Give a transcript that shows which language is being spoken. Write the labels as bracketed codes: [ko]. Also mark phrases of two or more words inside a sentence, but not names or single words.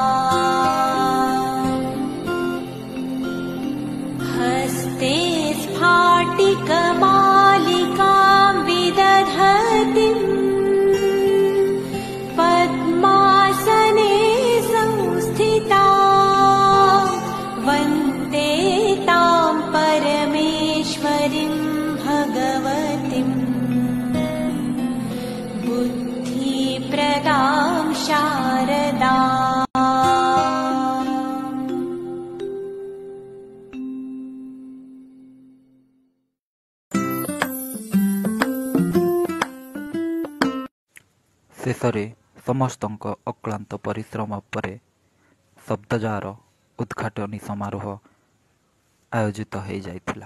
[sa] हस्ते स्फाटिकमालिकां विदधतीं, पद्मासने संस्थिता, वन्दे तां परमेश्वरीं भगवतीं बुद्धिप्रदां शारदा। [or] ଶେଷରେ ସମସ୍ତଙ୍କ ଅକ୍ଳାନ୍ତ ପରିଶ୍ରମ ପରେ ଶବ୍ଦଜାର ଉଦ୍ଘାଟନୀ ସମାରୋହ ଆୟୋଜିତ ହୋଇଯାଇଥିଲା।